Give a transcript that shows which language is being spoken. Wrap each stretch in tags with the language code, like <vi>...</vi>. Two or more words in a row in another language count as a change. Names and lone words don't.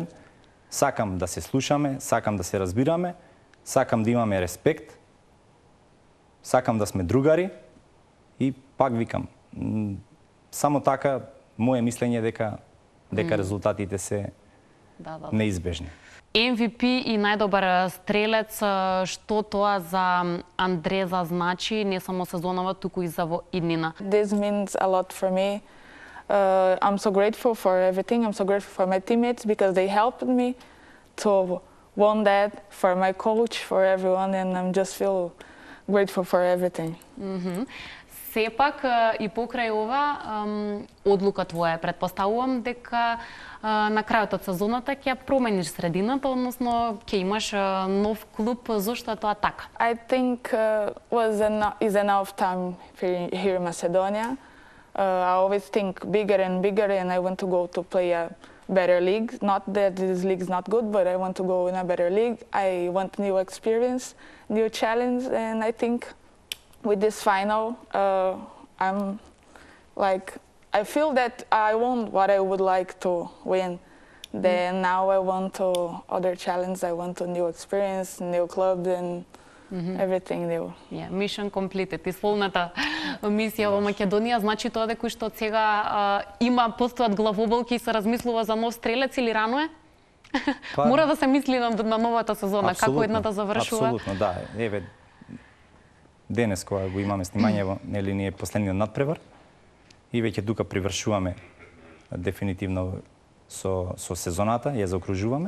<mk>Сакам да се слушаме, сакам да се разбираме, сакам да имаме респект, сакам да сме другари и пак викам, само така мое мислење дека резултатите се Да. неизбежни. MVP и најдобар стрелец, што тоа за Андреза значи, не само сезонава, туку и за во иднина?</mk> <en>This means a lot for me. I'm so grateful for everything. I'm so grateful for my teammates because they helped me to win that, for my coach, for everyone, and I'm just feel grateful for everything. Сепак и покрај ова одлука твоја, предпоставувам дека на крајот од сезоната ќе промениш средината, односно ќе имаш нов клуб. Зошто е тоа така? I think is enough time here in Macedonia. I always think bigger and bigger, and I want to go to play a better league. Not that this league is not good, but I want to go in a better league. I want new experience, new challenge, and I think with this final, I'm like, I feel that I won what I would like to win. Then now I want to other challenge. I want a new experience, new club, and everything new. Mission completed,</en> <mk>исполната мисија во Македонија. Значи тоа дека што од сега постојат главоболки и се размислува за нов стрелец или рано е? Мора да се мисли на новата сезона, како едната завршува. Апсолутно, да. Еве, денес кога го имаме снимање, нели ние последниот надпревар и веќе тука привршуваме дефинитивно со сезоната, ја заокружуваме.</mk>